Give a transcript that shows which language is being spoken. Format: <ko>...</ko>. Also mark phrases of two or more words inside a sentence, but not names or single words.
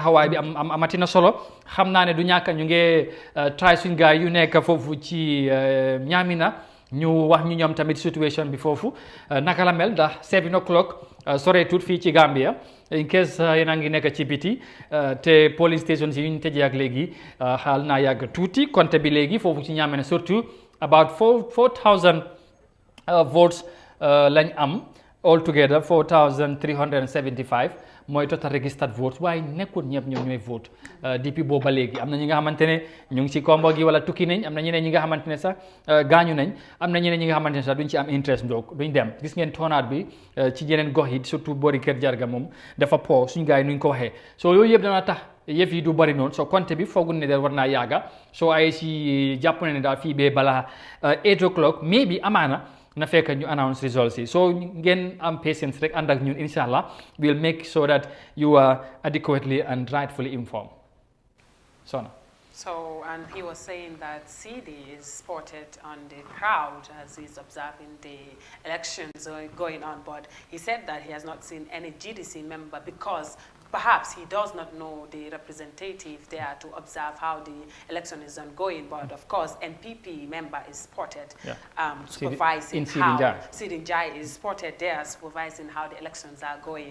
<wo>bi amati na solo xam naa ne du ñàkk ñu ngi try suñ gaay yu nekk foofu ci Ñaamina ñu wax ñu ñoom tamit situation bi foofu naka la mel ndax 7 o'clock soretul fii ci Gambia</wo> <en>in case</en> <wo>yéen a ngi nekk ci biti te police station yi ñu tëjee ak léegi xaal naa yàgg tuuti compte bi léegi foofu ci Ñaamena surtout</wo> <en>about 4,000 votes</en> <wo>lañ am</wo> <en>all together</en> <wo>4,375 mooy</wo> <en>total registered votes</en> <wo>waaye nekkul ñëpp ñoom ñooy vote depuis booba léegi am na ñi nga xamante ne ñu ngi ci kombo gi wala tukki nañ am na ñeneen ñi nga xamante ne sax gaañu nañ am na ñeneen ñi nga xamante ne sax duñ ci am interest donc duñ dem gis ngeen turnout bi ci yeneen gox yi surtout boori Kër Jarga moom dafa po suñ gars yi nuñ ko waxee soo yooyu yëpp dana tax yëf yi du bari noonu soo compte bi foogul ne daal war naa yàgga soo ay si jàpp ne daal fii bee balaa 8 o'clock mais bi amaana na fekk ñu</wo> <en>announce results</en> <wo>yi so ngeen am patience rek ànd ak ñun inshallah</wo> <en>we'll make sure that you are adequately and rightfully informed.</en> <wo>Sona.</wo> <en>So, and he was saying that CD is spotted on the crowd as he's observing the elections going on, but he said that he has not seen any GDC member because perhaps he does not know the representative there to observe how the election is ongoing, but of course NPP member is spotted supervising how Sidi Njai is spotted there supervising how the elections are going.</en>